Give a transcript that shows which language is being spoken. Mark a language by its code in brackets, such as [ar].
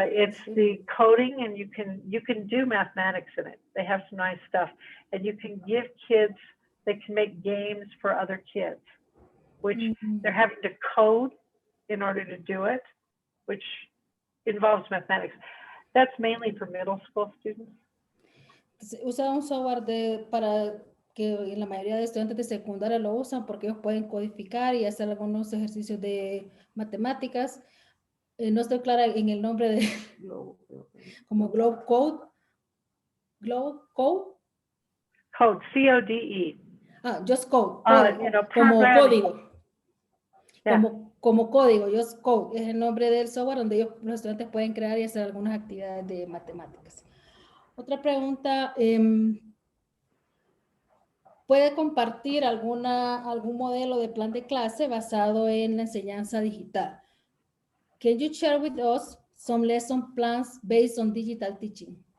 [en] it's the coding, and you can do mathematics in it. They have some nice stuff, and you can give kids. They can make games for other kids, which they're having to code in order to do it, which involves mathematics. That's mainly for middle school students. [es] Usa un software para que la mayoría de estudiantes de secundaria lo usan porque ellos pueden codificar y hacer algunos ejercicios de matemáticas. No estoy clara en el nombre de como Globe Code. [en] Globe Code. Code, C-O-D-E. Just code. Code, [es] como código. [en] Yeah. [es] como código. Just Code es el nombre del software donde los estudiantes pueden crear y hacer algunas actividades de matemáticas. Otra pregunta, ¿puede compartir algún modelo de plan de clase basado en la enseñanza digital? [en] Can you share with us some lesson plans based on digital teaching?